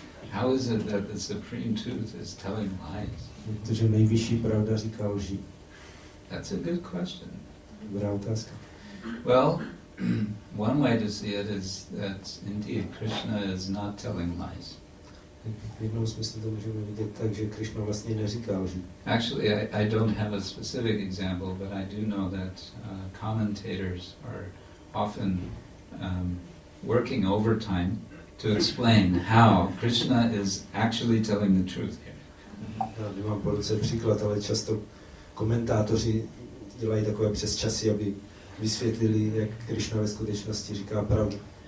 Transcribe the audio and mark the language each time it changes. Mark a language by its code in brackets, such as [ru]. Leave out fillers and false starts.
[en] How is it that the supreme truth is telling lies? [cs] Protože nejvyšší pravda říká lži. [en] That's a good question. [cs] Dobrá otázka. [en] Well, one way to see it is that indeed Krishna is not telling lies. [cs] V jednom smyslu to můžeme vidět tak, že Krishna vlastně neříká lži. [en] Actually, I don't have a specific example, but I do know that commentators are often working overtime to explain how Krishna is actually telling the truth here. [cs] Já nemám po ruce příklad, ale často komentátoři dělají takové přesčasy, aby vysvětlili, jak Krishna ve skutečnosti říká pravdu.